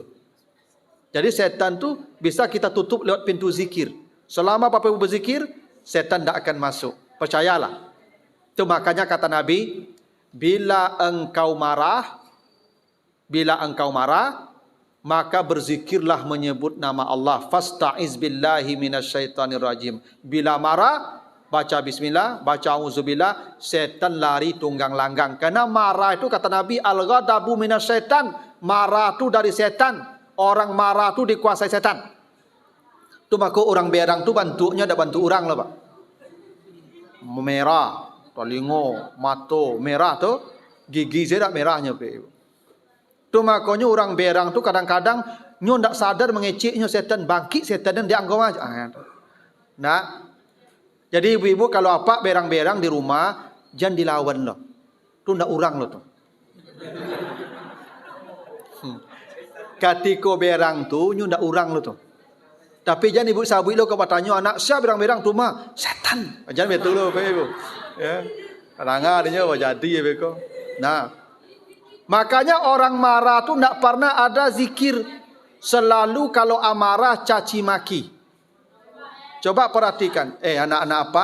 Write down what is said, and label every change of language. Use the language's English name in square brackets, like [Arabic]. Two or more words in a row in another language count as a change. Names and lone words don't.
[Indonesian] Jadi setan tu bisa kita tutup lewat pintu zikir. Selama Bapak Ibu berzikir, setan tidak akan masuk. Percayalah. Itu makanya kata Nabi, bila engkau marah, maka berzikirlah menyebut nama Allah. [Arabic] Fasta'iz billahi minasyaitanir rajim. [Indonesian] Bila marah, baca bismillah, baca auzubillah, setan lari tunggang langgang. Karena marah itu kata Nabi, [Arabic] al-ghadabu minasyaitan. [Indonesian] Marah itu dari setan. Orang marah itu dikuasai setan. Itu maka orang berang itu bantunya ada bantu orang lah Pak. Merah. [Minangkabau] Telingo, mata merah tu, gigi saya tak merahnya Pak Ibu. Tu makanya orang berang tu kadang-kadang nyo ndak sadar mengeceknya setan, bangkit setan dan dianggap aja. [Indonesian] Nah, jadi ibu-ibu kalau apa berang-berang di rumah jangan dilawan loh. [Minangkabau] Tu ndak orang loh tu. Katiko berang tu nyo ndak orang loh tu. Tapi jangan ibu sabui lo kepatanyo anak siapa berang-berang tu mah setan. [Indonesian] Jangan betul lo Pak Ibu. Ya, kadang adanya jadi ya beko. Nah, makanya orang marah tu tidak pernah ada zikir. Selalu kalau amarah caci maki. Coba perhatikan. Anak-anak apa?